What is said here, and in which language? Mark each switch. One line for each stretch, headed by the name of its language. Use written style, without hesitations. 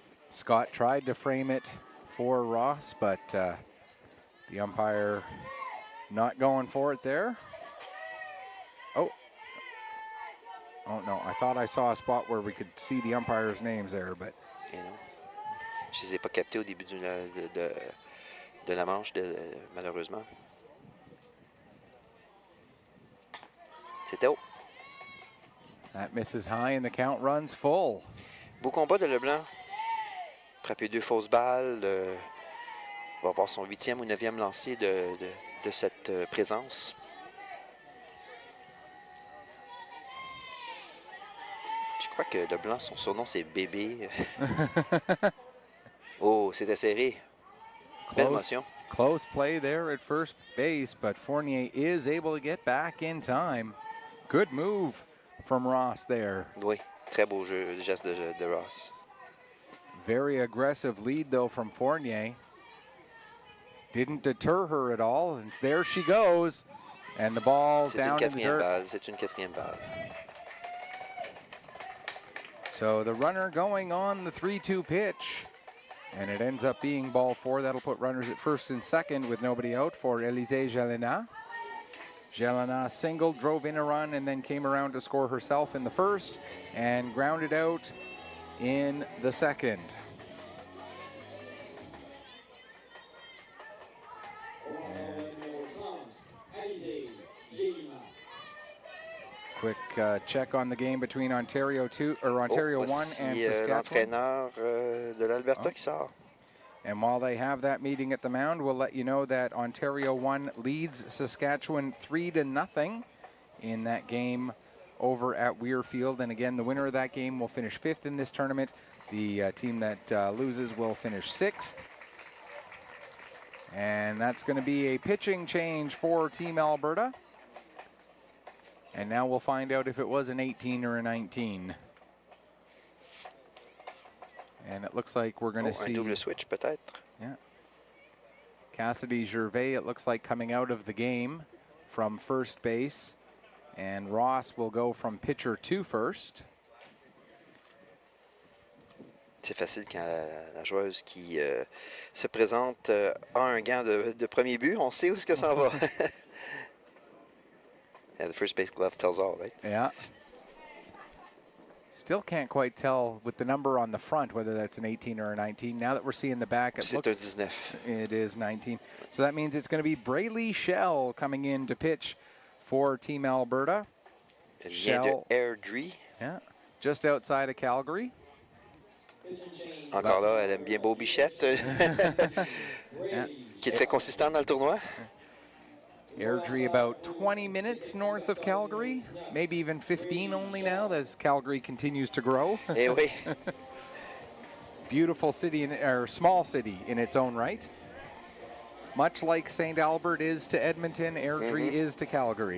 English: Scott tried to frame it for Ross, but the umpire not going for it there. Oh no, I thought I saw a spot where we could see the umpires' names there, but...
French: Et non. Je ne les ai pas captés au début de la manche, malheureusement. C'était haut.
English: That misses high and the count runs full.
French: Beau combat de Leblanc. Frappé 2 fausses balles. Va avoir son 8e ou 9e lancé de cette présence. Je crois que Leblanc, son surnom, c'est Bébé. Oh, c'était serré. Belle motion.
English: Close play there at first base, but Fournier is able to get back in time. Good move from Ross there.
French: Oui, très beau jeu, geste de Ross.
English: Very aggressive lead, though, from Fournier. Didn't deter her at all, and there she goes. And the ball
French: C'est une
English: down in the
French: quatrième
English: dirt.
French: balle. C'est une quatrième balle.
English: So the runner going on the 3-2 pitch. And it ends up being ball 4. That'll put runners at first and second with nobody out for Élisée Jelena. Jelena singled, drove in a run, and then came around to score herself in the first and grounded out in the second. Quick check on the game between Ontario 1 and Saskatchewan.
French: L'entraîneur de l'Alberta qui sort.
English: And while they have that meeting at the mound, we'll let you know that Ontario 1 leads Saskatchewan 3-0 in that game over at Weir Field. And again, the winner of that game will finish 5th in this tournament. The team that loses will finish 6th. And that's going to be a pitching change for Team Alberta. And now we'll find out if it was an 18 or a 19. And it looks like we're going to see...
French: Un double switch, peut-être.
English: Yeah. Cassidy Gervais, it looks like, coming out of the game from first base. And Ross will go from pitcher to first.
French: C'est facile quand la joueuse qui se présente a un gant de premier but. On sait où est-ce que ça va.
English: Yeah, the first base glove tells all, right? Yeah. Still can't quite tell with the number on the front whether that's an 18 or a 19. Now that we're seeing the back, it looks...
French: C'est un 19.
English: It is 19. So that means it's going to be Braylee Shell coming in to pitch for Team Alberta.
French: Elle vient de Airdrie.
English: Yeah, just outside of Calgary.
French: Encore là, elle aime bien Beau Bichette,
English: Yeah.
French: qui est très consistant dans le tournoi.
English: Airdrie about 20 minutes north of Calgary, maybe even 15 only now as Calgary continues to grow.
French: Eh oui.
English: Beautiful city, or small city in its own right. Much like St. Albert is to Edmonton, Airdrie is to Calgary.